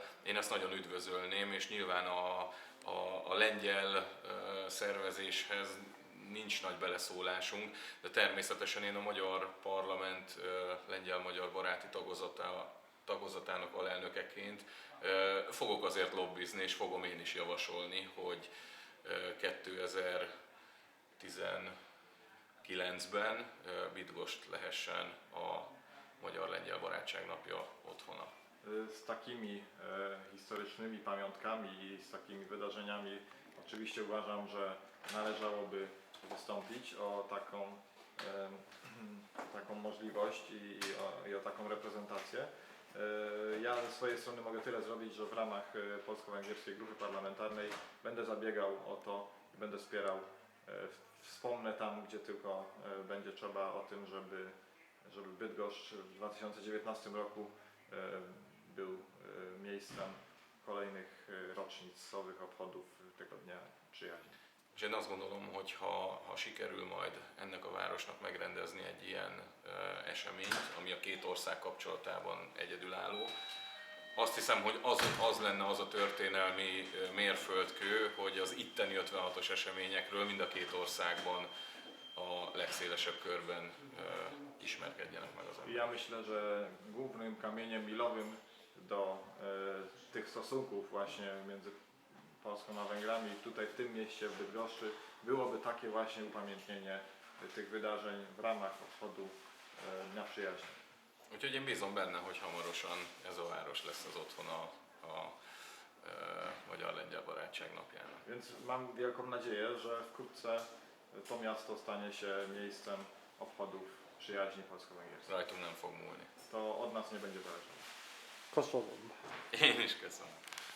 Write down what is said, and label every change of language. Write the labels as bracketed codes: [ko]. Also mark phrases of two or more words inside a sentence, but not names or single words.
[hu] én ezt nagyon üdvözölném, és nyilván a lengyel szervezéshez nincs nagy beleszólásunk, de természetesen én a Magyar Parlament lengyel-magyar baráti tagozatának alelnökeként fogok azért lobbizni, és fogom én is javasolni, hogy 2019-ben Bydgoszcz lehessen a Magyar-Lengyel Barátság Napja otthona. [pl] Z takimi historycznymi pamiątkami i z takimi wydarzeniami oczywiście uważam, że należałoby wystąpić o taką możliwość i o taką reprezentację. Ja ze swojej strony mogę tyle zrobić, że w ramach polsko-węgierskiej grupy parlamentarnej będę zabiegał o to i będę wspierał. Wspomnę tam, gdzie tylko będzie trzeba o tym, żeby Bydgoszcz w 2019 roku był miejscem kolejnych rocznicowych obchodów tego Dnia Przyjaźni. [hu] És én azt gondolom, hogy ha sikerül majd ennek a városnak megrendezni egy ilyen eseményt, ami a két ország kapcsolatában egyedülálló, azt hiszem, hogy az lenne az a történelmi mérföldkő, hogy az itteni 56-os eseményekről mind a két országban a legszélesebb körben ismerkedjenek meg az emberek. [pl] Ja myślę, że głównym kamieniem milowym do tych stosunków właśnie między Polską a Węgrami tutaj w tym mieście, w Bydgoszczy, byłoby takie właśnie upamiętnienie tych wydarzeń w ramach obchodu Dnia Przyjaźni. [hu] Úgyhogy én bízom benne, hogy hamarosan ez a város lesz az otthona a Magyar-Lengyel Barátság Napjának. [pl] Więc mam wielką nadzieję, że wkrótce to miasto stanie się miejscem obchodów przyjaźni polsko-węgierskiej. [hu] Rajtunk nem fog múlni. [pl] To od nas nie będzie zależało. Koszową. [hu] Én is köszönöm.